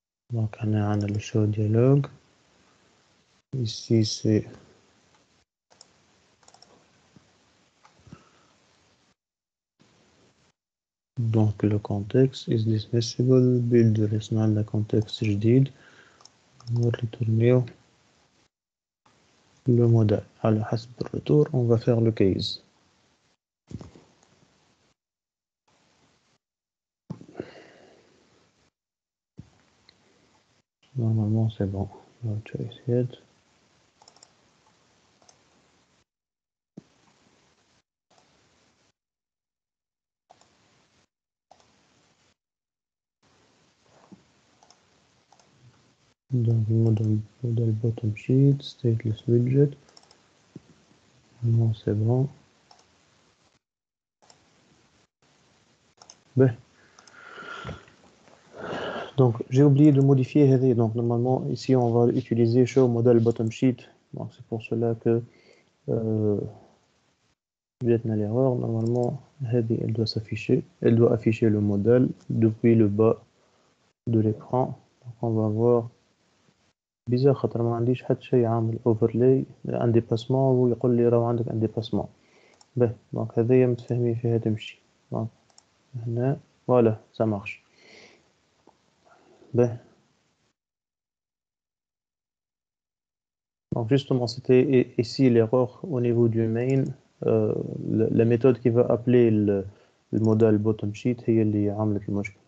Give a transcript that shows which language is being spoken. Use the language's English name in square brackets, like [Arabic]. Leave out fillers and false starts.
[French] Donc, on a le show dialogue. Ici, c'est donc le contexte is dismissible. [Arabic] Build رسمنا لنا contexte جديد. [French] On va retourner le modèle. [Arabic] على حسب الرetour, [French] on va faire le case. Normalement, c'est bon. No choice yet. Donc, model bottom sheet, stateless widget. Non, c'est bon. Ben. Donc, j'ai oublié de modifier [Arabic] هذه. [French] Donc, normalement, ici, on va utiliser show model bottom sheet. Donc, c'est pour cela que [Arabic] جاتنا [French] l'erreur. Normalement, [Arabic] هذه, [French] elle doit s'afficher. Elle doit afficher le modèle depuis le bas de l'écran. Donc, on va voir. bizarre [Arabic] خاطر ما عنديش حتى شيء عامل overlay [French] un dépassement [Arabic] ويقول لي راه عندك un dépassement. [French] Ben, donc [Arabic] هذه متفاهمين فيها تمشي. [French] Donc, هنا voilà, ça marche. Ben. Donc justement, c'était ici l'erreur au niveau du main. La méthode qui va appeler le modèle bottom sheet [Arabic] هي اللي عملت المشكل.